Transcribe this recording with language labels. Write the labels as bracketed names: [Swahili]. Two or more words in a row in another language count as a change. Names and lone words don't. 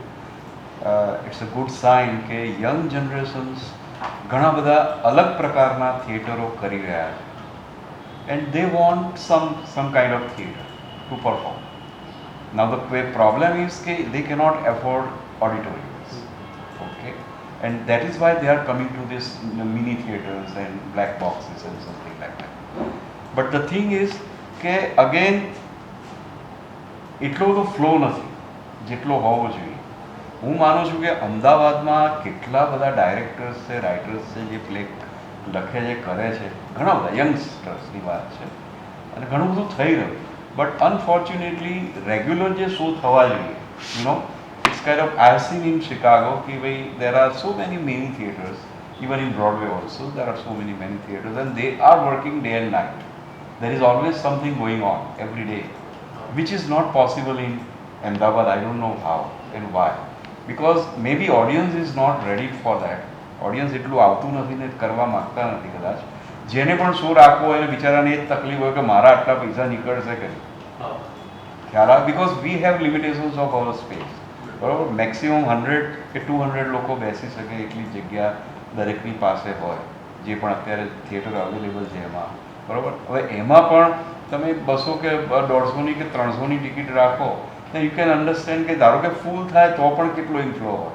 [English] it's a good sign કે young generations [Gujarati] ઘણા બધા અલગ પ્રકારના થિયેટરો કરી રહ્યા છે [English] and they want some kind of theatre to perform. now the problem is કે they cannot afford auditoriums. Okay, and that is why they are coming to this mini theaters and black boxes and something like that. But the thing is [Gujarati] કે again એટલો બધો ફ્લો નથી જેટલો હોવો જોઈએ. હું માનું છું કે અમદાવાદમાં કેટલા બધા ડાયરેક્ટર્સ છે, રાઇટર્સ છે જે પ્લે લખે છે, કરે છે, ઘણા બધા યંગસ્ટર્સની વાત છે અને ઘણું બધું થઈ રહ્યું. [English] but unfortunately regular [Gujarati] જે શો થવા જોઈએ, [English] you know, it's kind of, I have seen in Chicago [Hindi] कि भाई [English] there are so many theaters, even in Broadway also there are so many theaters and they are working day and night. There is always something going on every day, which is not possible in Ahmedabad. I don't know how and why, because maybe audience is not ready for that. [Gujarati] Audience એટલું આવતું નથી ને કરવા માંગતા નથી કદાચ. જેને પણ શો રાખવો હોય ને બિચારાને એ જ તકલીફ હોય કે મારા આટલા પૈસા નીકળશે કે ખ્યાલ આવે, [English] because we have limitations of our space. [Gujarati] બરાબર. મેક્સિમમ 100 કે 200 લોકો બેસી શકે એટલી જગ્યા દરેકની પાસે હોય, જે પણ અત્યારે [English] theatre available [Gujarati] છે એમાં. બરાબર. હવે એમાં પણ તમે 200 કે 150ની કે 300ની ટિકિટ રાખો તો [English] you can understand [Gujarati] કે ધારો કે ફૂલ થાય તો પણ કેટલો ઇન્ફ્લો હોય.